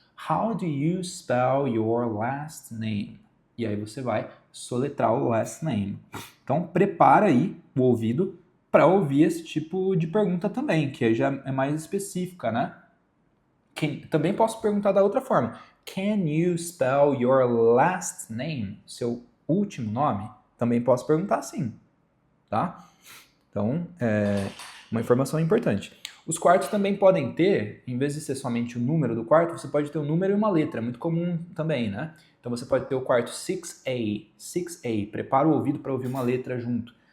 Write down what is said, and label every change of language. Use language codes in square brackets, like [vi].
[en] How do you spell your last name? [pt] E aí você vai soletrar o [en] last name. [pt] Então prepara aí o ouvido para ouvir esse tipo de pergunta também, que já é mais específica, né? Também posso perguntar da outra forma. [en] Can you spell your last name? [pt] Seu último nome? Também posso perguntar assim, tá? Então, uma informação importante. Os quartos também podem ter, em vez de ser somente o número do quarto, você pode ter um número e uma letra, muito comum também, né? Então você pode ter o quarto 6A, 6A, prepara o ouvido para ouvir uma letra junto.